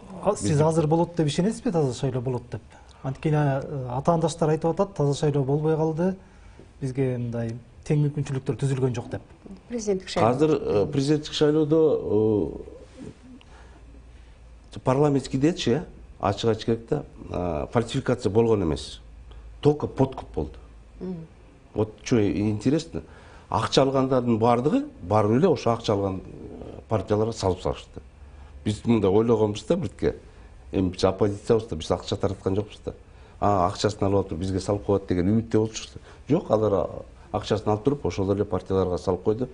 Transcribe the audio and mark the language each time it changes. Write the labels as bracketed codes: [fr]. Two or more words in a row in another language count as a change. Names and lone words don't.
[ky] Сиз азыр болот деп ишенесизби, таза шайлоо болот деп? Анткени атаандаштар айтып атат, таза шайлоо болбой калды. Бизге мындай тең мүмкүнчүлүктөр түзүлгөн жок деп. Президенттик шайлоо. Азыр президенттик шайлоодо парламенткийдечи ачык айтыш керек да, фальсификация болгон эмес. [ru] Только подкуп болду. Вот что интересно, [ky] акча алгандардын барып эле ошо акча алган партияларга салып салышты. Биз мындай ойлогонбуз да бирке. Эми биз оппозициябыз да, биз акча тараткан жокпуз да. Акчасын алып атып бизге салып коет деген үмүттө болчубуз. Жок, алар акчасын алып туруп ошол эле партияларга салып койду.